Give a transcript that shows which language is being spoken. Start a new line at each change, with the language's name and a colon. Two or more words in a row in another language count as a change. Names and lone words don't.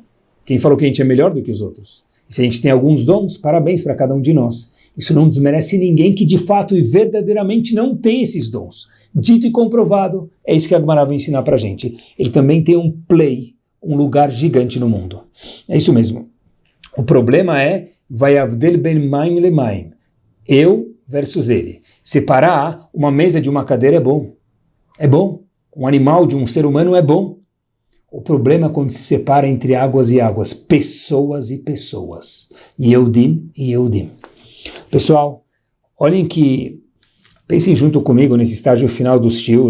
Portuguese: Quem falou que a gente é melhor do que os outros? E se a gente tem alguns dons, parabéns para cada um de nós. Isso não desmerece ninguém que de fato e verdadeiramente não tem esses dons. Dito e comprovado, é isso que a Gemara vai ensinar para a gente. Ele também tem um play, um lugar gigante no mundo. É isso mesmo. O problema é
Hebrew: ויבדל בין מים למים.
Portuguese: Eu versus ele. Separar uma mesa de uma cadeira é bom. É bom. Um animal de um ser humano é bom. O problema é quando se separa entre águas e águas, pessoas e pessoas. Yehudim e Yehudim. Pessoal, olhem que, pensem junto comigo nesse estágio final do shiur.